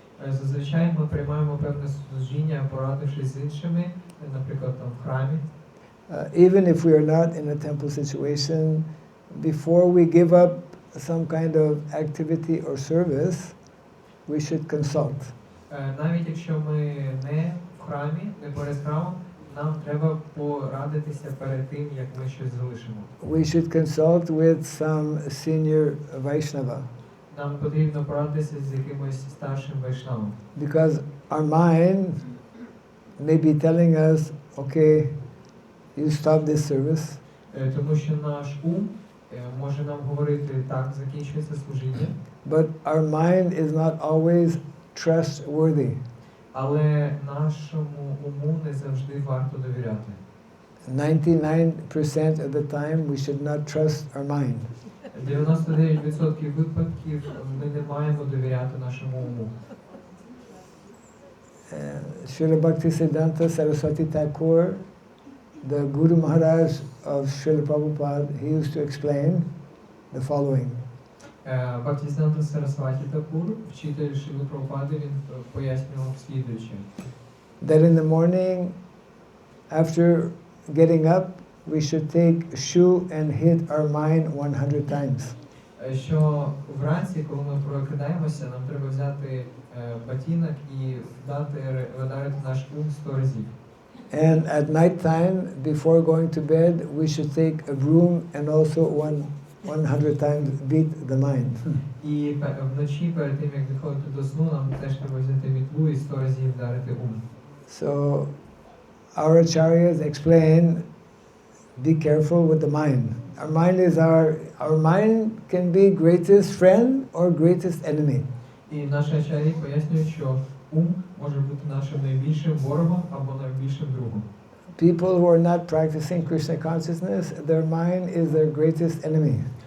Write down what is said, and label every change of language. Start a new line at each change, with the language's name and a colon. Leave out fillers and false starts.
Ukrainian: Зазвичай ми приймаємо певне служіння, порадившись з іншими, наприклад, там в храмі.
English: Even if we are not in a temple situation, before we give up some kind of activity or service, we should consult.
Ukrainian: Навіть якщо ми не в храмі, не поряд з храмом, нам треба порадитися перед тим, як ми щось залишимо.
English: We should consult with some senior Vaishnava.
Ukrainian: Нам потрібно порадитися з якимось старшим вайшнавом.
English: Because our mind may be telling us, okay, you stop this service.
Ukrainian: Тому що наш ум може нам говорити, так, закінчується служіння.
English: But our mind is not always trustworthy.
Ukrainian: Але нашому уму не завжди варто довіряти.
English: 99% of the time we should not trust our mind.
Ukrainian: 99% випадків ми не маємо довіряти нашому уму.
English: Srila Bhaktisiddhanta Saraswati Thakur, the Guru Maharaj of Srila Prabhupada, he used to explain the following.
Ukrainian: Бхактисиданта Сарасвати Такур, вчитель Шрили Прабхупади, він пояснював слідуюче.
English: That in the morning, after getting up, we should take shoe and hit our mind 100 times.
Ukrainian: Що вранці, коли ми прокидаємося, нам треба взяти ботинок і вдарити наш ум 100 разів.
English: And at night time, before going to bed, we should take a broom and also 100 times beat the mind.
Ukrainian: І вночі, перед тим, як відходити до сну, нам теж треба взяти мітлу і 100 разів вдарити ум.
English: So, our acharyas explain, be careful with the mind. Our mind can be greatest friend or greatest enemy.
Ukrainian: І наші ачарі пояснюють, що ум може бути нашим найбільшим ворогом або найбільшим другом.
English: People who are not practicing Krishna consciousness, their mind is their greatest enemy.